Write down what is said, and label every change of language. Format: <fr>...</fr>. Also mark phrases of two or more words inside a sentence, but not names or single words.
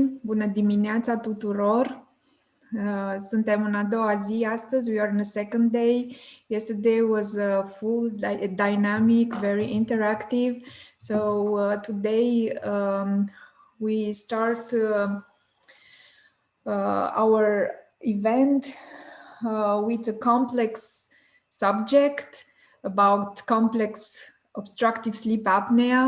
<ro>Bună dimineața tuturor. Suntem în a doua zi astăzi.</ro> <en>We are on the second day. Yesterday was a full dynamic, very interactive. So today we start our event with a complex subject about complex obstructive sleep apnea.</en>